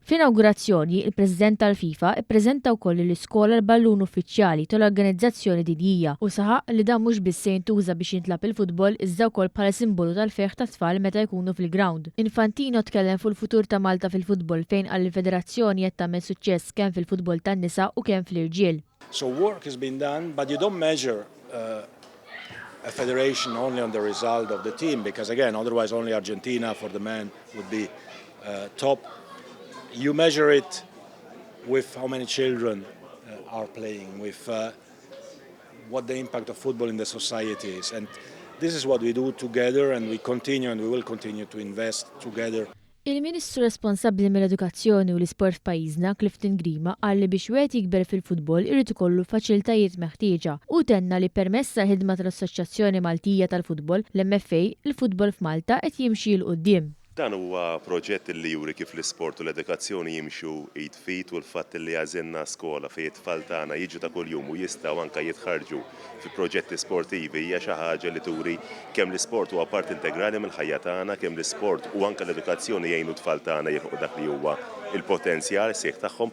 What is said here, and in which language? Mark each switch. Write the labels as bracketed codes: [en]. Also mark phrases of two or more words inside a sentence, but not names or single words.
[mt] Fl-inawgurazzjoni, il-President tal-FIFA ippreżenta wkoll l-iskola l-ballun uffiċjali tal-organizzazzjoni dinjija u saħaq li dan mhux biss se jintuża biex jintlab il-futbol iżda wkoll bħala simbolu tal-ferħ tat-tfal meta jkunu fil-ground. Infantino tkellem fuq il-futur ta' Malta fil-futbol fejn qal il-federazzjoni qed tagħmel suċċess kemm fil-futbol tan-nisa u kemm fl-irġiel. [en] So work has been done, but you don't measure a federation only on the result of the team, because again, otherwise only Argentina for the men would be top. You measure it with how many children are playing, with what the impact of football in the society is. And this is what we do together, and we continue and we will continue to invest together. [mt] Il-Ministru responsabbli mill-Edukazzjoni u l-Isport f'Pajjiżna, qal li biex wieħed jikber fil-futbol irid ikollu faċilitajiet meħtieġa u tenna li permezz tal-ħidma tal-Assoċjazzjoni Maltija tal-Futbol, l-MFA, il-futbol f'Malta qed jimxi l quddiem. Dan huwa proġett li juri kif l-isport u l-edukazzjoni jimxu id fit u l-fatt li għażilna skola fejn it-tfal tagħna jiġu ta' kuljum u jistgħu anke jitħarġu fi proġetti sportivi hija xi ħaġa li turi kemm l-isport huwa part integrali mill-ħajja tagħna, kemm l-isport u anke l-edukazzjoni jgħinu t-tfal tagħna jilħqu dak li huwa il-potenzjal sieħ tagħhom.